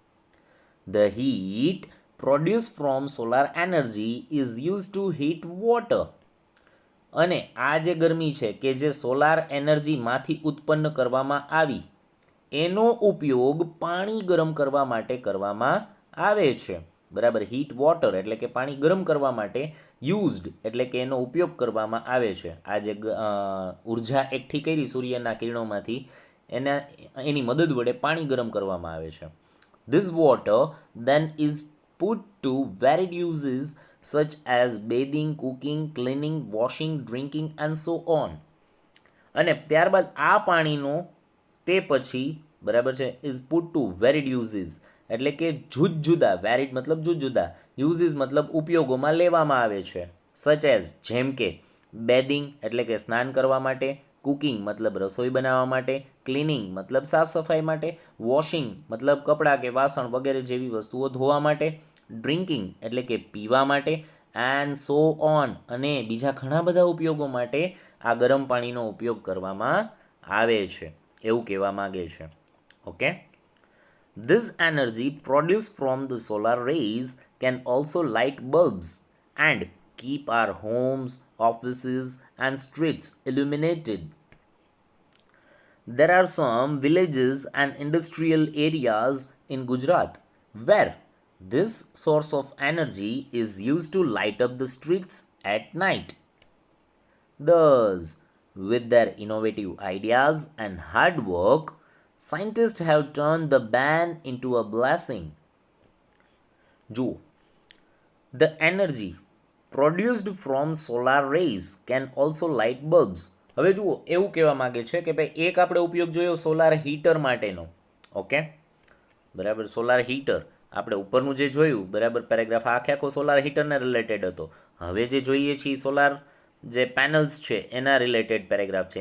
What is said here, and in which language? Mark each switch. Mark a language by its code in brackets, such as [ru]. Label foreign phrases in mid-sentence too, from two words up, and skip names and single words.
[en] the heat produce from solar energy is use to heat water [gu] અને આ જે ગરમી છે કે જે સોલાર એનર્જીમાંથી ઉત્પન્ન કરવામાં આવી, એનો ઉપયોગ પાણી ગરમ કરવા માટે કરવામાં આવે છે, બરાબર. [en] heat water [gu] એટલે કે પાણી ગરમ કરવા માટે, યુઝડ એટલે કે એનો ઉપયોગ કરવામાં આવે છે. આ જે ઉર્જા એકઠી કરી સૂર્યના કિરણોમાંથી, એની મદદ વડે પાણી ગરમ કરવામાં આવે છે. [en] this water then is put to varied uses such as bathing, cooking, cleaning, washing, drinking and so on. [gu] અને ત્યારબાદ આ પાણીનો તે પછી, બરાબર છે, [en] is put to varied uses [gu] એટલે કે જુદા, વેરિડ મતલબ જુદા, યુઝીસ મતલબ ઉપયોગોમાં લેવામાં આવે છે. [en] such as [gu] જેમ કે બેધિંગ એટલે કે સ્નાન કરવા માટે, કુકિંગ મતલબ રસોઈ બનાવવા માટે, ક્લિનિંગ મતલબ સાફ સફાઈ માટે, વોશિંગ મતલબ કપડાં કે વાસણ વગેરે જેવી વસ્તુઓ ધોવા માટે, ડ્રિંકિંગ એટલે કે પીવા માટે, [en] and so on [gu] અને બીજા ઘણા બધા ઉપયોગો માટે આ ગરમ પાણીનો ઉપયોગ કરવામાં આવે છે, એવું કહેવા માગે છે, ઓકે. [en] This energy produced from the solar rays can also light bulbs and keep our homes, offices and streets illuminated. There are some villages and industrial areas in Gujarat where this source of energy is used to light up the streets at night. Thus, with their innovative ideas and hard work, scientists have turned the ban into a blessing. જુઓ, the energy produced from solar rays can also light bulbs. [gu] હવે જુઓ, એવું કહેવા માગે છે કે ભાઈ એક આપણે ઉપયોગ જોયો [en] solar heater [gu] માટેનો, ઓકે, બરાબર. [en] solar heater [gu] આપણે ઉપરનું જે જોયું, બરાબર, પેરેગ્રાફ આખો સોલાર હીટરને રિલેટેડ હતો. હવે જે જોઈએ છીએ સોલાર જે પેનલ્સ છે એના રિલેટેડ પેરેગ્રાફ છે.